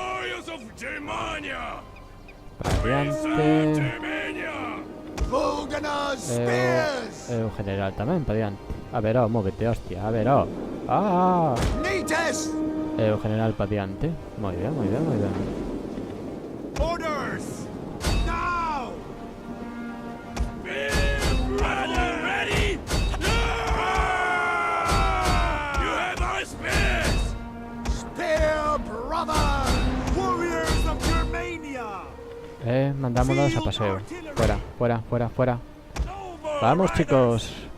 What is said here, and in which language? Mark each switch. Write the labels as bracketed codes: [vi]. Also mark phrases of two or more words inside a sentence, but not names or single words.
[gl] O general tamén para adiante. A ver, móvete, hostia, a ver, o general para adiante. Moi ben. Orders. Now. Mandámonos a paseo. [es] Fuera. Vamos, chicos.